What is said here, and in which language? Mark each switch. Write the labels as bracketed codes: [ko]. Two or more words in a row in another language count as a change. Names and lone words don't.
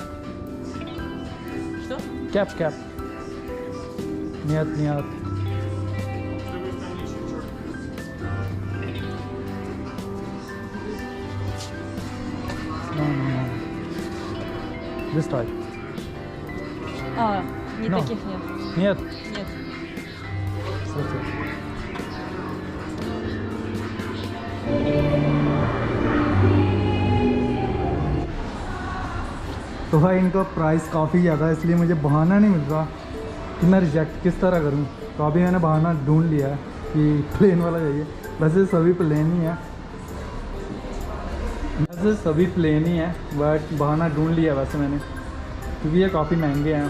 [ru] Что? Кэп. Нет. [en] No. This type. [ru] Не [en] No. [ru] таких нет. Нет. Нет. Слушай. [hi] तो भाई इनका प्राइस काफ़ी ज़्यादा है, इसलिए मुझे बहाना नहीं मिल रहा कि मैं रिजेक्ट किस तरह करूं। तो अभी मैंने बहाना ढूंढ लिया है कि प्लेन वाला चाहिए। वैसे सभी प्लेन ही है, बट बहाना ढूंढ लिया वैसे मैंने, क्योंकि ये काफ़ी महंगे हैं।